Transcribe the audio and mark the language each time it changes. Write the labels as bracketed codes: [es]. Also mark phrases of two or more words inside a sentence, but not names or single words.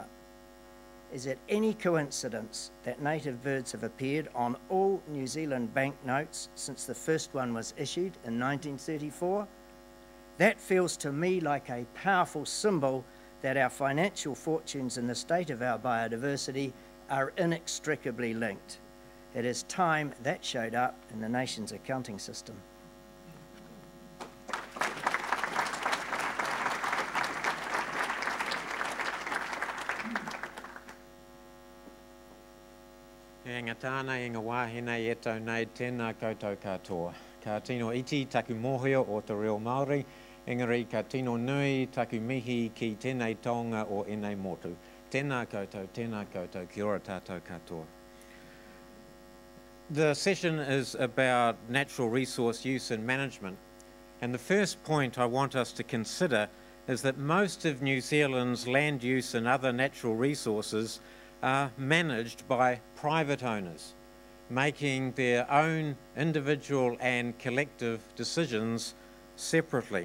[en] Is it any coincidence that native birds have appeared on all New Zealand banknotes since the first one was issued in 1934? That feels to me like a powerful symbol that our financial fortunes and the state of our biodiversity are inextricably linked. It is time that showed up in the nation's accounting system. [mi] E ngā tāna e ngā wāhine e tau nei tēnā koutou katoa. Ka tino iti taku mōhio o te reo Māori, engari ka tino nui taku mihi ki tēnei tonga o enei motu. Tēnā koutou, kia ora tātou katoa. [en] The session is about natural resource use and management. And the first point I want us to consider is that most of New Zealand's land use and other natural resources are managed by private owners, making their own individual and collective decisions separately.